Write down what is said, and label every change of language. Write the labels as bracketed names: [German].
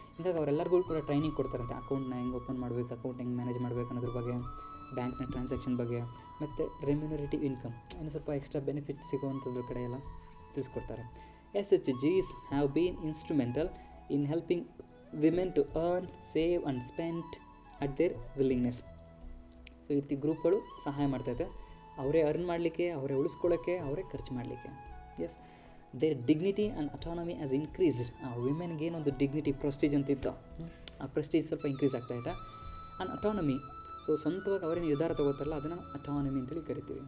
[Kannada] ಹಿಂಗಾಗಿ ಅವರೆಲ್ಲರಿಗೂ ಕೂಡ ಟ್ರೈನಿಂಗ್ ಕೊಡ್ತಾರಂತೆ, ಅಕೌಂಟ್ನ ಹೆಂಗೆ ಓಪನ್ ಮಾಡಬೇಕು, ಅಕೌಂಟ್ ಹೆಂಗೆ ಮ್ಯಾನೇಜ್ ಮಾಡಬೇಕು ಅನ್ನೋದ್ರ ಬಗ್ಗೆ, ಬ್ಯಾಂಕ್ನ ಟ್ರಾನ್ಸಾಕ್ಷನ್ ಬಗ್ಗೆ, ಮತ್ತು ರೆಮ್ಯುನರೇಟಿವ್ ಇನ್ಕಮ್ ಇನ್ನು ಸ್ವಲ್ಪ ಎಕ್ಸ್ಟ್ರಾ ಬೆನಿಫಿಟ್ ಸಿಗುವಂಥದ್ರ ಕಡೆ ಎಲ್ಲ ತಿಳಿಸ್ಕೊಡ್ತಾರೆ. [English] SHGs have been instrumental in helping women to earn, save and spend at their willingness. [Kannada] So ಈ ರೀತಿ ಗ್ರೂಪ್ಗಳು ಸಹಾಯ ಮಾಡ್ತೈತೆ, ಅವರೇ ಅರ್ನ್ ಮಾಡಲಿಕ್ಕೆ, ಅವರೇ ಉಳಿಸ್ಕೊಳ್ಳೋಕ್ಕೆ, ಅವರೇ ಖರ್ಚು ಮಾಡಲಿಕ್ಕೆ. S, [English] Their dignity and autonomy has increased. [Kannada] ಆ ವಿಮೆನ್ಗೆ ಏನೊಂದು ಡಿಗ್ನಿಟಿ, ಪ್ರೆಸ್ಟೀಜ್ ಅಂತ ಇತ್ತು, ಆ ಪ್ರೆಸ್ಟೀಜ್ ಸ್ವಲ್ಪ ಇನ್ಕ್ರೀಸ್ ಆಗ್ತಾಯಿದೆ. ಆ್ಯಂಡ್ ಅಟಾನಮಿ, ಸೊ ಸ್ವಂತವಾಗಿ ಅವರೇ ನಿರ್ಧಾರ ತಗೋತಾರಲ್ಲ, ಅದನ್ನು ಅಟಾನಮಿ ಅಂತೇಳಿ ಕರಿತೀವಿ.